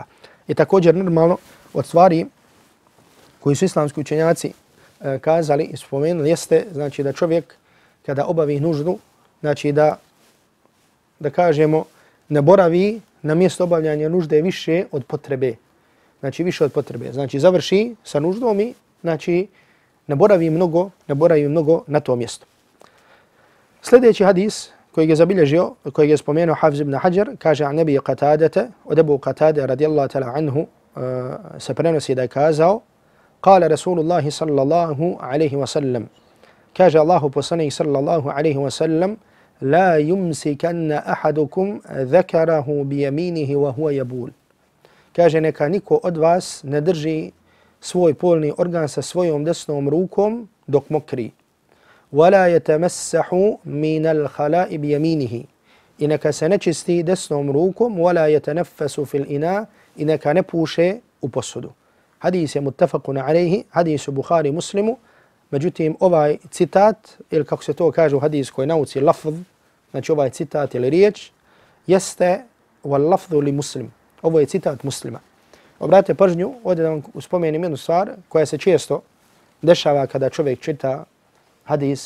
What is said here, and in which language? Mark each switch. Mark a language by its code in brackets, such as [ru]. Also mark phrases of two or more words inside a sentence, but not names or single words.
[bs] I također normalno od stvari koji su islamski učenjaci kazali i spomenuli jeste, znači da čovjek kada obavi nuždu, znači da kažemo ne boravi na mjesto obavljanja nužde više od potrebe. Znači više od potrebe. Znači završi sa nuždom i znači ne boravi mnogo na to mjesto. Sljedeći hadis koji je zabilježio, koji je spomenuo Hafiz ibn Hajar, kaže [ar] عن أبي قتادة, [bs] od Abu Qatada [ar] رضي الله تعالى عنه, [bs] se prenosi da je kazao, [ar] قال رسول الله صلى الله عليه وسلم, [bs] kaže Allahu poslanik [ar] صلى الله عليه وسلم, لا يمسكن أحدكم ذكره بيمينه وهو يبول. [bs] Kaže neka niko od vas ne drži svoj polni organ sa svojom desnom rukom dok mokri. [ar] ولا يتمسح من الخلاء بيمينه. [bs] I neka se ne čisti desnom rukom, [ar] ولا يتنفس في الإناء, [bs] i neka ne puše u posudu. Hadis je [ar] متفق عليه, [bs] hadis u Bukhari Muslimu. Međutim, ovaj citat, ili kako se to kaže u hadijskoj nauci, lafz, znači ovaj citat ili riječ, jeste [ar] واللفظ لمسلم. [bs] Ovo je citat Muslima. Obratite pažnju, ovdje da vam spomenem jednu stvar koja se često dešava kada čovjek čita hadis.